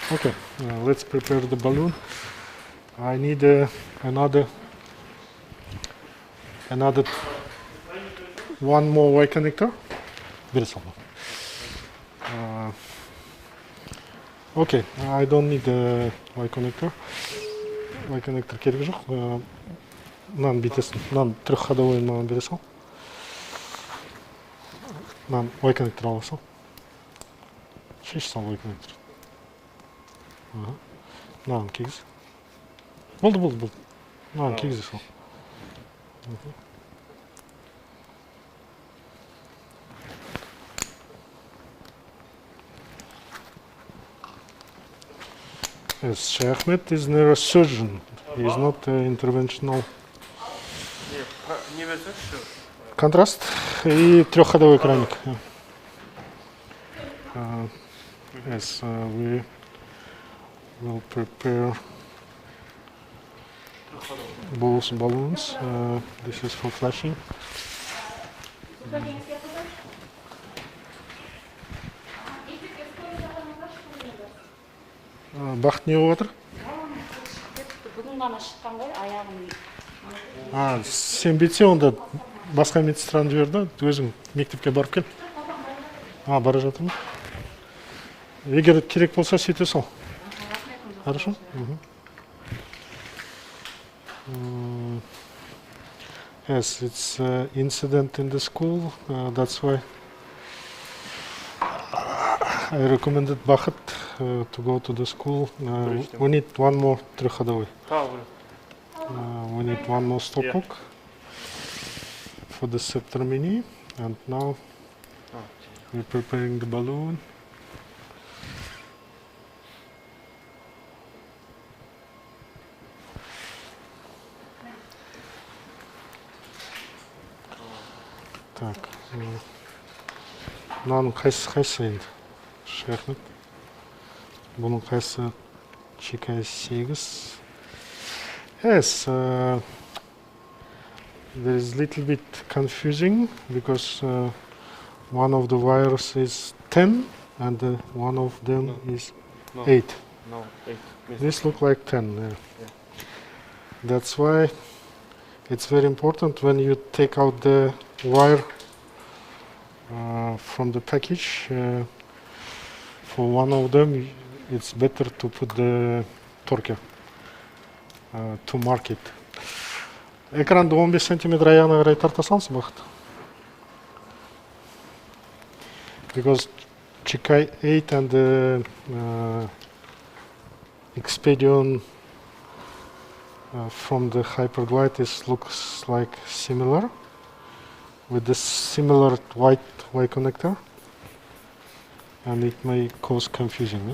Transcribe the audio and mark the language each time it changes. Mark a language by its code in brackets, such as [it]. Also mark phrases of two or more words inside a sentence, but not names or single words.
[en] Okay, let's prepare the balloon. I need another one more Y connector. Very small. Okay, I don't need the Y connector. Y connector [kk] керек жоқ. Мынаны бүйтесің. Мынаны трехходовой маған бере сал. Мынаны [en] Y connector [kk] ала сал. Шеш сал [en] Y connector. [kk] Мынаны кигіз. Болды. Мынаны кигізе сал. [en] Yes, Sheikh Ahmed is neurosurgeon. He is not interventional. [ru] Контраст и трехходовой краник. [en] Yes, we will prepare both balloons. This is for flashing. [kk] Бақыт не болып жатыр? Бүгін ғана шыққан ғой, аяғым. Сен бетсе, онда басқа медсестраны жіберді, өзің мектепке барып кел. Бара жатыр ма? Егер керек болса, сөйте сал. Хорошо? [en] Yes, it's an incident in the school, that's why I recommended Bachit to go to the school. We need one more трехходовой. We need one more stop hook for the scepter mini, and now we're preparing the balloon. [kk] Так, мынаның қайсысы енді? Шахмет. Бұның қайсысы Case-8. [en] Yes, there is a little bit confusing because one of the wires is 10 and one of them is 8. No, 8. This looks like 10. Yeah. That's why it's very important when you take out the wire from the package. For one of them, it's better to put the torque to mark it. [kk] Экранды 15 сантиметр аяғына қарай тарта салсың Бақыт. [en] Because Case-8 and the Expedition from the Hyperglide looks like similar, with the similar white Y connector, and it may cause confusion.